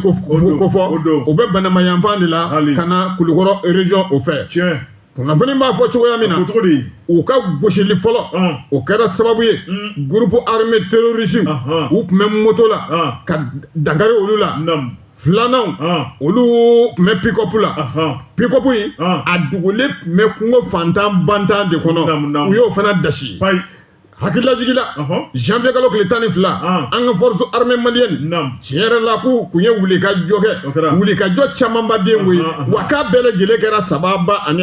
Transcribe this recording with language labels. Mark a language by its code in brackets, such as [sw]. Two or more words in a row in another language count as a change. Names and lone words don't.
[bm] ko fɔ o bɛ Banama yanfan de la ka na Kulukɔrɔ région o fɛ kunnafoni b'a fɔ cogoya min na u ka gosili fɔlɔ o kɛra sababu ye [fr] groupe armé terroriste [bm] u tun bɛ moto la ka dankari olu la filananw olu tun bɛ pick-up la pick-up in a dogolen tun bɛ kungo fantan bantan de kɔnɔ u y'o fana dasi hakila jigila janvier kalo kile 12 an ka [fr] force armée malienne [bm] tiɲɛ la ko kun ye wuli ka jɔ kɛ wuli ka jɔ caman ba den koyi wa k'a bɛɛ lajɛlen kɛra sababa ani